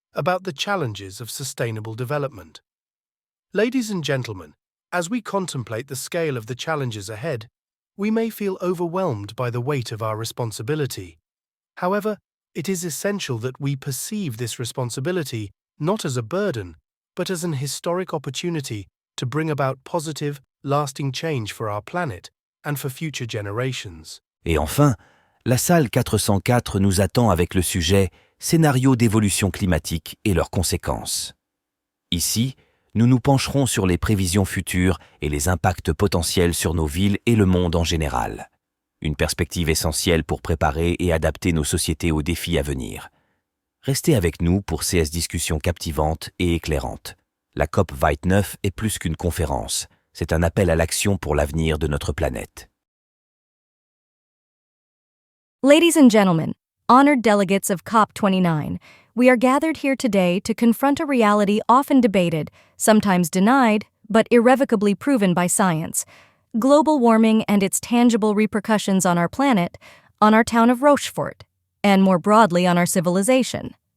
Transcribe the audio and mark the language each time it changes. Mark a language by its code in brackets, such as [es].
[en] about the challenges of sustainable development. Ladies and gentlemen, as we contemplate the scale of the challenges ahead, we may feel overwhelmed by the weight of our responsibility. However, it is essential that we perceive this responsibility not as a burden, but as an historic opportunity to bring about positive, lasting change for our planet and for future generations. [fr] Et enfin, la salle 404 nous attend avec le sujet « Scénario d'évolution climatique et leurs conséquences ». Ici, nous nous pencherons sur les prévisions futures et les impacts potentiels sur nos villes et le monde en général. Une perspective essentielle pour préparer et adapter nos sociétés aux défis à venir. Restez avec nous pour ces discussions captivantes et éclairantes. La COP29 est plus qu'une conférence, c'est un appel à l'action pour l'avenir de notre planète. [en] Ladies and gentlemen, honored delegates of COP29, we are gathered here today to confront a reality often debated, sometimes denied, but irrevocably proven by science: global warming and its tangible repercussions on our planet, on our town of Rochefort, and more broadly on our civilization.